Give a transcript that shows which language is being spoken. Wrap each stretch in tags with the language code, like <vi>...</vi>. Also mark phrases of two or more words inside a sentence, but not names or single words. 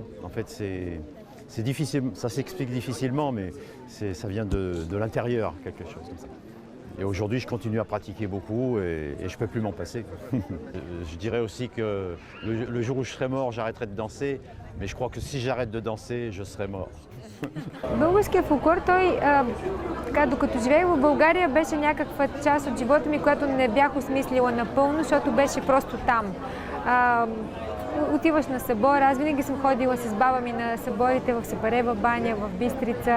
<fr>En fait, c'est difficile, ça s'explique difficilement, mais ça vient de l'intérieur, quelque chose comme ça. Et aujourd'hui, je continue à pratiquer beaucoup et je ne peux plus m'en passer. Je dirais aussi que le jour où je serai mort, j'arrêterai de danser, mais je crois que si j'arrête de danser, je serai mort.</fr> <bg>Българския фолклор, той, докато живеех в България, беше някаква част от живота ми, която не бях осмислила напълно, защото беше просто там. Отиваш на събор, аз винаги съм ходила с баба ми на съборите в Сапарева баня, в Бистрица.</bg>